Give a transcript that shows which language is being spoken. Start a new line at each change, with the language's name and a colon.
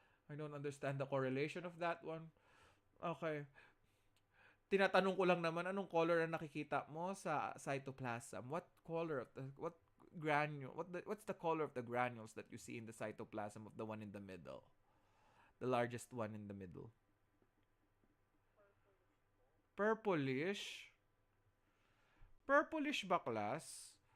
English: I don't understand the correlation of that one. Okay.
Filipino: Tinatanong ko lang naman, anong color ang nakikita mo sa cytoplasm?
English: What color of the, what granule, what's the color of the granules that you see in the cytoplasm of the one in the middle? The largest one in the middle. Purplish po. Purplish.
Filipino: Purplish ba, class?